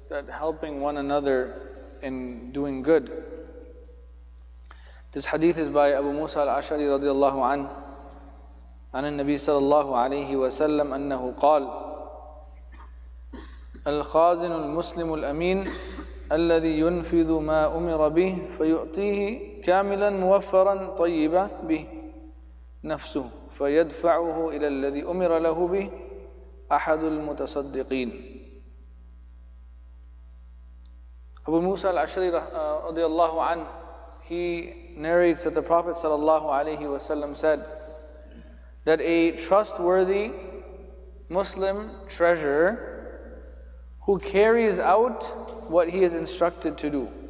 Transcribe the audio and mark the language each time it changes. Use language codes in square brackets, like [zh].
[en] that helping one another in doing good. This hadith is by Abu Musa al-Ash'ari radiyallahu anhu, [ar] عن النبي صلى الله عليه وسلم أنه قال: الخازن المسلم الأمين الذي ينفذ ما أمر به فيعطيه كاملا موفرا طيبا به نفسه فيدفعه إلى الذي أمر له به أحد المتصدقين. [en] Abu Musa al-Ash'ari radiyallahu anhu, he narrates that the Prophet sallallahu alaihi wasallam said that a trustworthy Muslim treasurer who carries out what he is instructed to do.